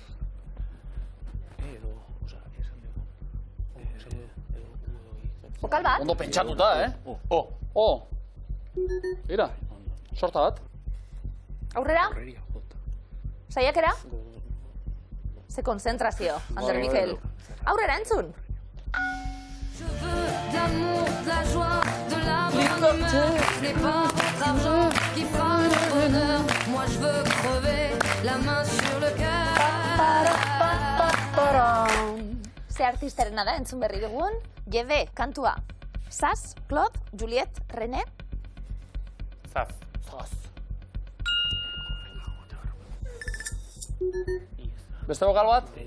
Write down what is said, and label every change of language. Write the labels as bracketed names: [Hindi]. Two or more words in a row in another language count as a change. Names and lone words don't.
[Basque] Bokal bat? Ondo pentsatuta, Ira, sorta bat. Aurrera? Saiakera? Ze konzentrazio, Ander Mikel. Aurrera entzun. [French] Je veux de l'amour, de la joie, de la bonne humeur. Ce n'est pas votre argent qui fera le bonheur. Moi je veux crever la main sur le cœur. [Basque] Ze artistarena da entzun berri dugun? Jebe, kantua. Saz, Claude, Juliet, René. Zaz. Beste bokal bat?